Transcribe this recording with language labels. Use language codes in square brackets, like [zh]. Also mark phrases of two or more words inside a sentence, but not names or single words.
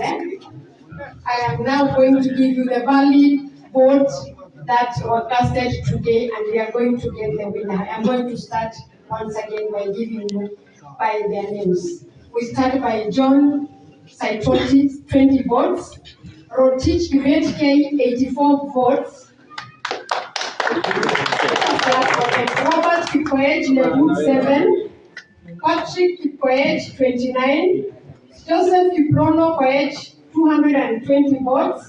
[en] I am now going to give you the valid votes that were casted today, and we are going to get the winner. I am going to start once again by giving you by their names. We start by John Saitoti, 20 votes. Rotich Kibet K, 84 votes. Robert Koech Lebut, 7. Patrick Koech, 29. Joseph Kiprono Koech, 220 votes.